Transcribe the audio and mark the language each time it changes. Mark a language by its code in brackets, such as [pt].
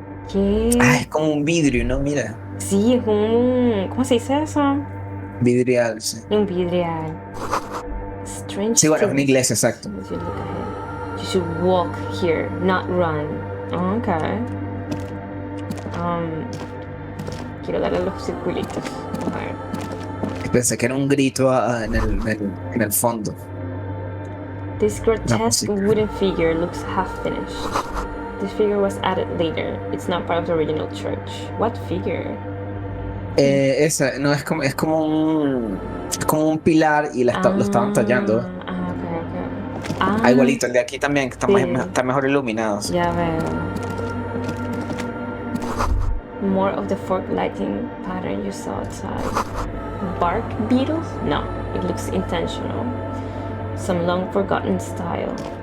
[es] ¿Qué? Ah, es como un vidrio, ¿no? Mira. Sí, es un... ¿Cómo se dice eso? Vidrial, sí. Un vidrial. [en] Strange. [es] Sí, bueno, es una [en] things [es] iglesia, exacto. [en] as you look ahead. You should walk here, not run. Okay. [es] Quiero darle los circulitos. A ver. Pensé que era un grito en el fondo. [en] This grotesque [es] música. [en] wooden figure looks half finished. This figure was added later. It's not part of the original church. What figure? [es] Esa, no, es como un pilar y lo estaban tallando. Ok. Igualito, el de aquí también, que Sí. está mejor iluminado. Sí. Ya veo. [en] More of the fork lighting pattern you saw outside. Bark beetles? No, it looks intentional. Some long forgotten style.